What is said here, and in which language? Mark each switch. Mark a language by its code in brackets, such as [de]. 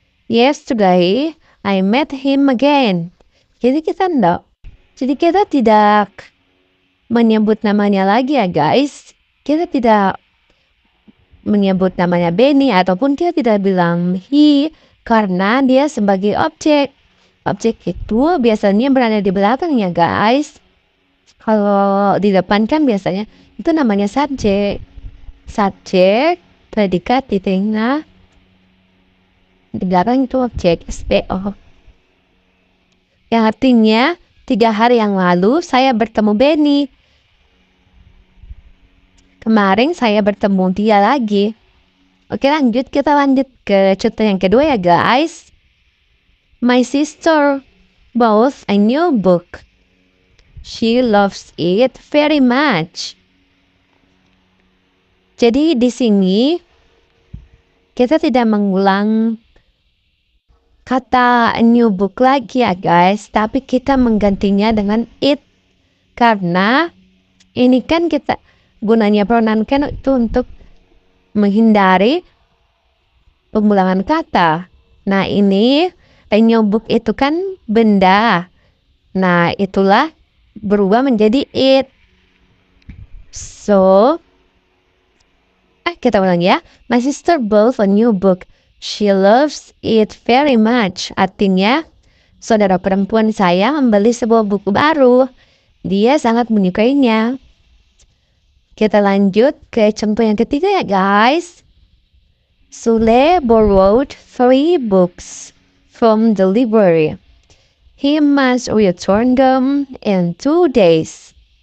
[en] Yesterday, I met him again. [id] Jadi kita tidak menyebut namanya lagi ya guys. Kita tidak menyebut namanya Benny ataupun kita tidak bilang he, karena dia sebagai objek. Objek itu biasanya berada di belakangnya guys. Kalau di depan kan biasanya itu namanya subjek. Subjek, predikat di tengah, di belakang itu objek, SPO. Yang artinya 3 hari yang lalu saya bertemu Benny. Kemarin saya bertemu dia lagi. Oke lanjut, kita lanjut ke contoh yang kedua ya guys. [en] My sister bought a new book. She loves it very much. [id] Jadi di sini kita tidak mengulang kata new book lagi ya guys, tapi kita menggantinya dengan it. Karena ini kan kita, gunanya pronoun kan itu untuk menghindari pengulangan kata. Nah, ini a new book itu kan benda. Nah, itulah berubah menjadi it. So, kita ulang ya. [en] My sister bought a new book. She loves it very much. [id] Artinya, saudara perempuan saya membeli sebuah buku baru. Dia sangat menyukainya. Kita lanjut ke contoh yang ketiga ya guys. [en] Sule borrowed 3 books from the library. He must return them in 2 days.